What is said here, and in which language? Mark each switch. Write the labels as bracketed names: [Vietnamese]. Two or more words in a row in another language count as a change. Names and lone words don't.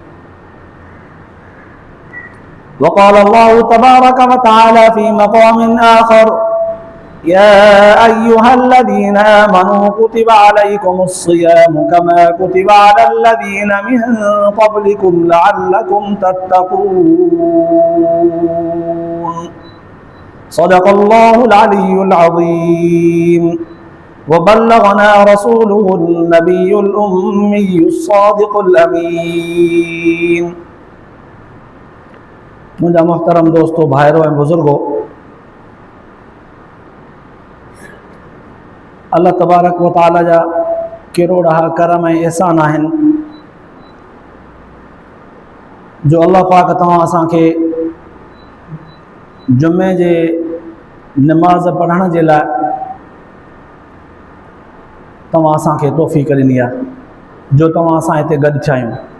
[Arabic] وقال الله تبارك وتعالى في مقام آخر: يا أيها الذين آمنوا كتب عليكم الصيام كما كتب على الذين من قبلكم لعلكم تتقون. صدق الله العلي العظيم. وبلغنا رسوله النبي الأمي الصادق الأمين. [Sindhi] मुझा मोहतरम दोस्तों, भाइरों एवं बुजुर्गों, [Arabic] الله تبارك وتعالى [Sindhi] जा किरोड़ा करम ऐं एहसान आहिनि जो अल्लाह पाक तव्हां असांखे जुमे जे नमाज़ पढ़ण जे लाइ तव्हां असांखे तौफ़ीक़ ॾिनी आहे, जो तव्हां असां हिते गॾु थिया आहियूं।